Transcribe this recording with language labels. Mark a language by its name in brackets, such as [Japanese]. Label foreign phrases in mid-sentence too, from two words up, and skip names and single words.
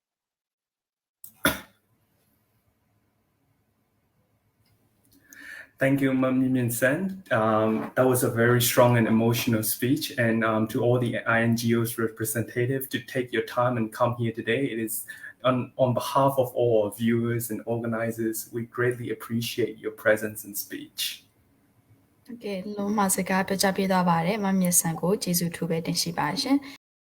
[English] Thank you, Myint. That was a very strong and emotional speech. And to all the INGO's representative to take your time and come here today. It is on behalf of all our viewers and organizers, we greatly appreciate your presence and speech. [Burmese] Okay, လုံးမစကားပြောကြပြသွားပါတယ်မမြင့်ဆန်ကိုကျေးဇူးထူးပဲတင်ရှိပါရှင်